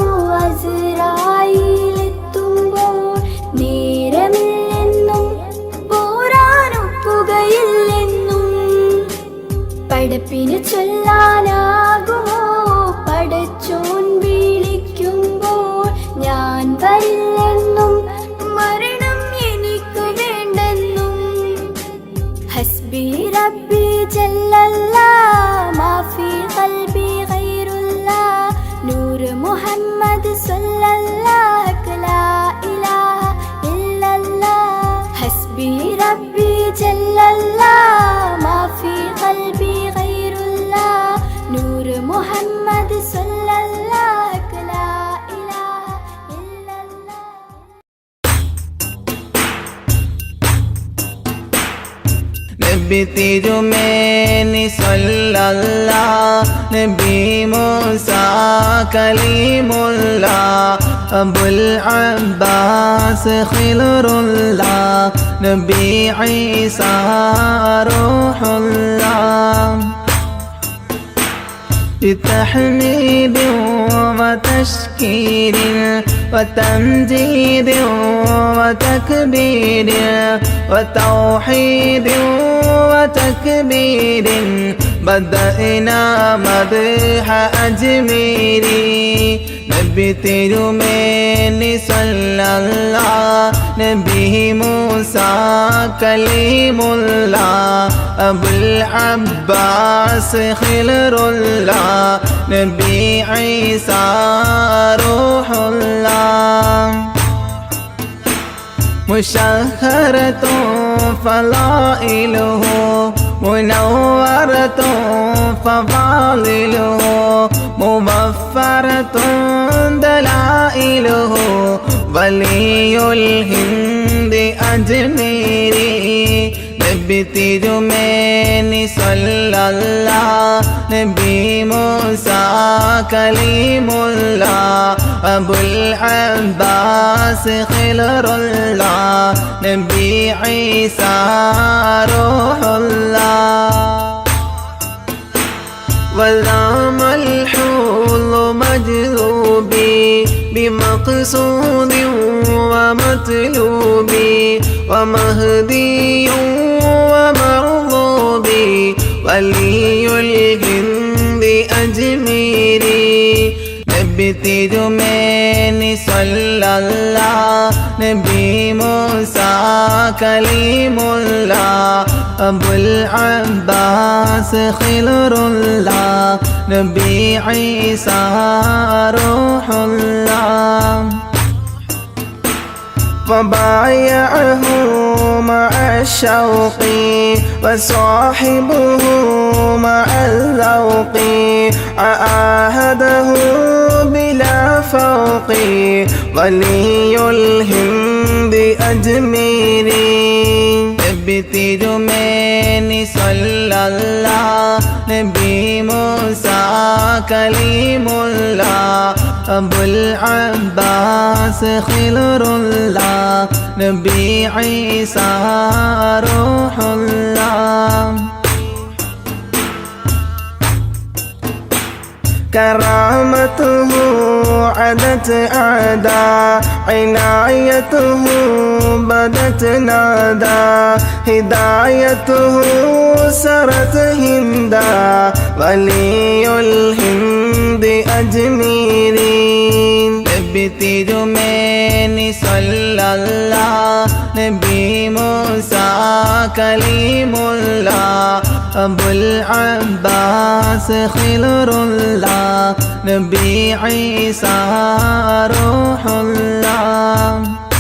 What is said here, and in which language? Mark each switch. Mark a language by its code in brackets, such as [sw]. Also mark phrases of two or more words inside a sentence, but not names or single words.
[ml] അസ്റായീലെത്തുമ്പോൾ നേരമില്ലെന്നും പോരാനൊക്കുകയില്ലെന്നും പടപ്പിന് ചൊല്ലാനാകുമോ പടച്ചോൻ വിളിക്കുമ്പോൾ ഞാൻ വരില്ലെന്നും മരണം എനിക്ക് വേണ്ടെന്നും [ar] جل الله ما في قلبي غير الله نور محمد صلى الله لا إله إلا الله حسبي ربي جل الله ما في قلبي غير الله نور محمد صلى الله لا إله إلا الله [ml] നബി തിരുമേനി സല്ലല്ലാഹ് നബി മൂസ കലീമുല്ലാഹ് അബുൽ അബ്ബാസ് ഖിലറുല്ലാഹ് നബി ഈസ [ar] റൂഹുല്ലാഹ് بتحميد وتشكير وتمجيد وتكبير وتوحيد وتكبير بدأنا مدح أجميري [ml] നബി തിരുമേനി സല്ലല്ലാഹ് നബി മൂസ കലീമുല്ലാഹ് അബുൽ അബ്ബാസ് ഖിലറുല്ലാഹ് നബി ഈസ റൂഹുല്ലാഹ് [ar] مشهرة فضائله منورة فضائله مبفرة دلائله ولي الهند أجميري [ml] നബി തിരുമേനി സല്ലല്ലാഹ് നബി മൂസ കലീമുല്ലാഹ് അബുൽ അബ്ബാസ് ഖിലറുല്ലാഹ് നബി ഈസ റൂഹുല്ലാഹ് [ar] وذام الحوض مجذوبي بمقصود ومطلوبي ومهدي ومرغوبي ولي الهند أجميري [ml] നബി തിരുമേനി സല്ലല്ലാഹ് നബി മൂസ കലീമുല്ലാഹ് അബുൽ അബ്ബാസ് ഖിലറുല്ലാഹ് നബി ഈസ [ar] റൂഹുല്ലാഹ് فبايعه مع الشوق وصاحبه مع الذوق عاهده بلا فوق ولي الهند أجميري [ml] നബി തിരുമേനി സല്ലല്ലാഹ് നബി മൂസ കലീമുല്ലാഹ് അബുൽ അബ്ബാസ് ഖിലറുല്ലാഹ് നബി ഈസ റൂഹുല്ലാഹ് [ar] كرامته عدت أعداء عنايته بدت نادى هدايته سرت هندا ولي الهند أجميري [ml] നബി തിരുമേനി സല്ലല്ലാഹ് നബി മൂസ കലീമുല്ലാഹ് അബുൽ അബ്ബാസ് ഖിലറുല്ലാഹ് നബി ഈസ റൂഹുല്ലാഹ്